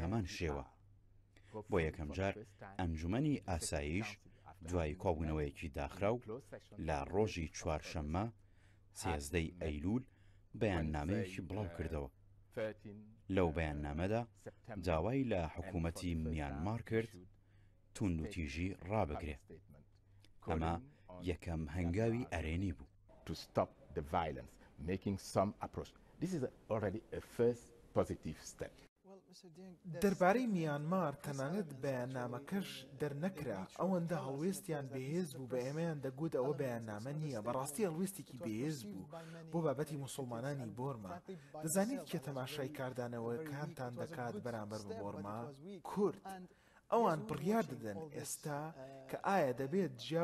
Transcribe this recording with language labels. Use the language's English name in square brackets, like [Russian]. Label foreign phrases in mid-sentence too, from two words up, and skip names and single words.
[Central Kurdish] هەمان شێوە بۆ یەکەم جار ئەنجومەنی ئاسایش دوای کۆبوونەوەیەکی داخراو لە ڕۆژی چوارشەممە 13 ئەیلول بەیاننامەیەکی بڵاو کردەوە لەو بەیاننامەدا داوای لە حکوومەتی میانمار کرد توند و تیژی ڕابگرێ ئەمە یەکەم هەنگاوی ئەرێنی بوو [English] to stop the violence, making some approach. This is already a first positive step. [Central Kurdish] دەربارەی میانمار تەنانەت بەیاننامەکەش دەرنەکرا ئەوەندە هەڵوێستیان بەهێز بوو بە ئێمەیان دەگوت ئەوە بەیاننامە نییە بەڕاستی هەڵوێستێکی بەهێز بوو بۆ بابەتی موسڵمانانی بۆرما دەزانیت کە تەماشای کاردانەوەکانتان دەکات بەرامبەر بە بۆرما کورد ئەوان بڕیار دەدەن ئێستا کە ئایا دەبێت جیا